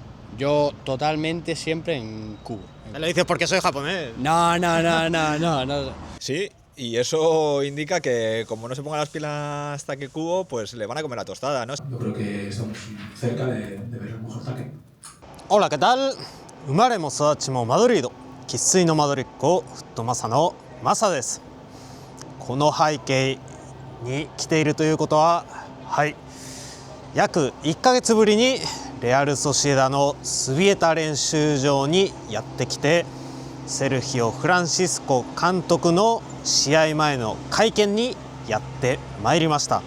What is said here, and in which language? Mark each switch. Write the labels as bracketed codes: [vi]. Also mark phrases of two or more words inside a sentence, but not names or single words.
[es] Yo totalmente siempre en Kubo. Me lo dices porque soy japonés. No. Sí, y eso indica que como no se ponga las pilas hasta que Kubo, pues le van a comer la tostada, ¿no? Yo creo que estamos cerca de ver el mejor ataque. Hola, ¿qué tal? [ja] 生まれも育ちもマドリード、生粋のマドリッコフットマサのマサです。この背景に来ているということは、約1ヶ月ぶりにレアル・ソシエダのスビエタ練習場にやってきて、セルヒオ・フランシスコ監督の試合前の会見にやってまいりました。